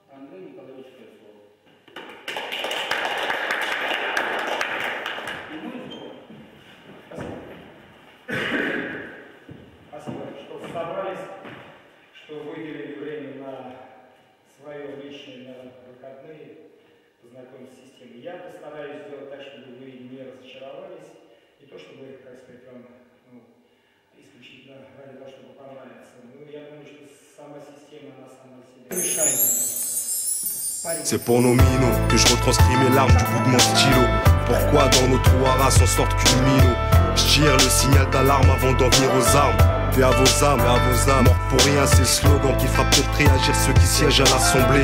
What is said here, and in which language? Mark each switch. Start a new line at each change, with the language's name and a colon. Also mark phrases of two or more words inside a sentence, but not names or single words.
Russian: Андрей Николаевич Кольцов. Спасибо, что собрались, что выделили время на свое личное, на выходные, познакомиться с системой. Я постараюсь сделать так, чтобы вы не разочаровались, и то, чтобы, так сказать, вам исключительно ради того, чтобы понравиться. Ну, я думаю, что сама система, она сама себя решает.
French: C'est pour nos minots que je retranscris mes larmes du bout de mon stylo. Pourquoi dans nos trous à race on sortent qu'une minot? Je tire le signal d'alarme avant d'en venir aux armes. Paix à vos âmes, mort pour rien, c'est le slogan qui fera peut-être réagir ceux qui siègent à l'Assemblée.